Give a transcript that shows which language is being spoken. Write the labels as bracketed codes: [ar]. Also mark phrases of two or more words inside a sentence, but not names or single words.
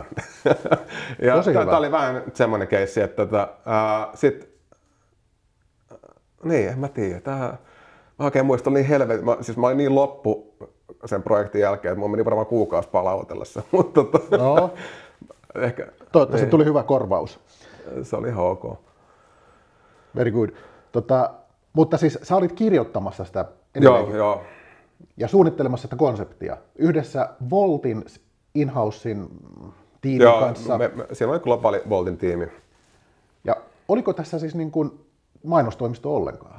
[fi] Ja tämä oli vähän semmoinen keissi, että niin, en mä tiedä. Mä oikein muistan niin helvetin. Mä olin niin loppu sen projektin jälkeen, että mulla meni varmaan kuukausi palautella se. Mutta no. Ehkä, toivottavasti tuli hyvä korvaus. Se oli ihan ok. [en] Very good. [fi] Mutta siis sä olit kirjoittamassa sitä joo. Ja suunnittelemassa sitä konseptia yhdessä Voltin in-housein tiimin kanssa. Siellä oli globaali Voltin tiimi. Ja oliko tässä siis niin kuin mainostoimisto ollenkaan?